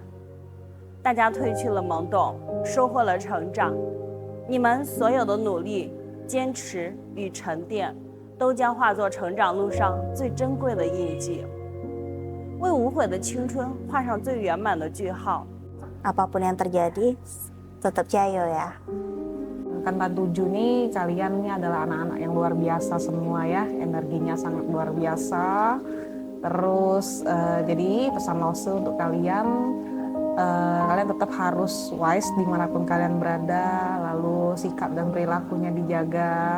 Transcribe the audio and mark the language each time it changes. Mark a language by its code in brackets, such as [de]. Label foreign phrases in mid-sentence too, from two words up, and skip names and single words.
[zh] 大家褪去了懵懂，收获了成长。你们所有的努力、坚持与沉淀，都将化作成长路上最珍贵的印记。为无悔的青春画上最圆满的句号。 [id] Apapun yang terjadi, tetap jayo ya. Angkatan 7 nih, kalian ini adalah anak-anak yang luar biasa semua ya, energinya sangat luar biasa. Terus jadi pesan Lose untuk kalian, kalian tetap harus wise dimanapun kalian berada, lalu sikap dan perilakunya dijaga.